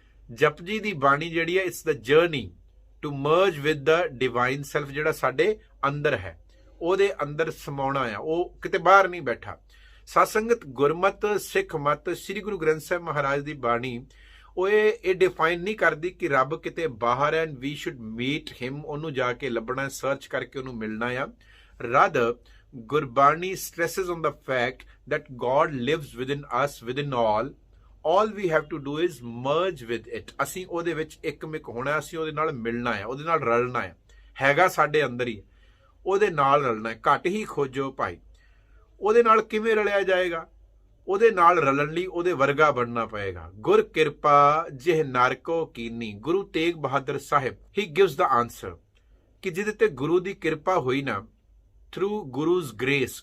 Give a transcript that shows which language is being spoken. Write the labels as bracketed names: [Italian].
[Punjabi] ਜਪਜੀ ਦੀ ਬਾਣੀ ਜਿਹੜੀ ਹੈ, [English] it's the journey to merge with the divine self, [Punjabi] ਜਿਹੜਾ ਸਾਡੇ ਅੰਦਰ ਹੈ, ਉਹਦੇ ਅੰਦਰ ਸਮਾਉਣਾ ਆ, ਉਹ ਕਿਤੇ ਬਾਹਰ ਨਹੀਂ ਬੈਠਾ। ਸਤਸੰਗਤ, ਗੁਰਮਤ, ਸਿੱਖ ਮਤ, ਸ੍ਰੀ ਗੁਰੂ ਗ੍ਰੰਥ ਸਾਹਿਬ ਮਹਾਰਾਜ ਦੀ ਬਾਣੀ ਉਹ ਇਹ ਡਿਫਾਈਨ ਨਹੀਂ ਕਰਦੀ ਕਿ ਰੱਬ ਕਿਤੇ ਬਾਹਰ ਹੈ, [English] we should meet him, [Punjabi] ਉਹਨੂੰ ਜਾ ਕੇ ਲੱਭਣਾ, ਸਰਚ ਕਰਕੇ ਉਹਨੂੰ ਮਿਲਣਾ ਆ। [English] Rather Gurbani stresses on the fact that God lives within us, within all we have to do is merge with it। [Punjabi] ਅਸੀਂ ਉਹਦੇ ਵਿੱਚ ਇੱਕਮਿਕ ਹੋਣਾ, ਅਸੀਂ ਉਹਦੇ ਨਾਲ ਮਿਲਣਾ ਹੈ, ਉਹਦੇ ਨਾਲ ਰਲਣਾ ਹੈ, ਹੈਗਾ ਸਾਡੇ ਅੰਦਰ ਹੀ, ਉਹਦੇ ਨਾਲ ਰਲਣਾ ਹੈ। ਘੱਟ ਹੀ ਖੋਜੋ ਭਾਈ। ਉਹਦੇ ਨਾਲ ਕਿਵੇਂ ਰਲਿਆ ਜਾਏਗਾ? ਉਹਦੇ ਨਾਲ ਰਲਣ ਲਈ ਉਹਦੇ ਵਰਗਾ ਬਣਨਾ ਪਏਗਾ। ਗੁਰ ਕਿਰਪਾ ਜਿਹ ਨਾਰਕੋ ਕੀਨੀ, ਗੁਰੂ ਤੇਗ ਬਹਾਦਰ ਸਾਹਿਬ, [English] he gives the answer, [Punjabi] ਕਿ ਜਿਹਦੇ ਤੇ ਗੁਰੂ ਦੀ ਕਿਰਪਾ ਹੋਈ ਨਾ, [English] Through guru's grace.